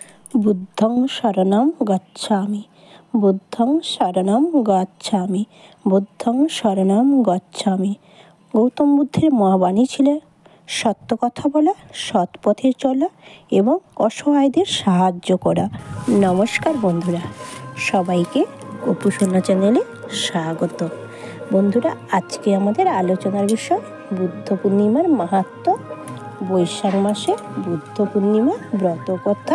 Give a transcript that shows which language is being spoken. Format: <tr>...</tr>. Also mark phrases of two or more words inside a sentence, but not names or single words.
<pi>বুদ্ধং শরণং গচ্ছামি, বুদ্ধং শরণং গচ্ছামি, বুদ্ধং শরণং গচ্ছামি।</pi> <bn>গৌতম বুদ্ধের মহাবাণী ছিলেন সত্য কথা বলা, সৎ পথে চলা এবং অসহায়দের সাহায্য করা। নমস্কার বন্ধুরা, সবাইকে অপু সোনা চ্যানেলে স্বাগত। বন্ধুরা, আজকে আমাদের আলোচনার বিষয় বুদ্ধ পূর্ণিমার মাহাত্ম্য, বৈশাখ মাসে বুদ্ধ পূর্ণিমা ব্রত কথা।</bn>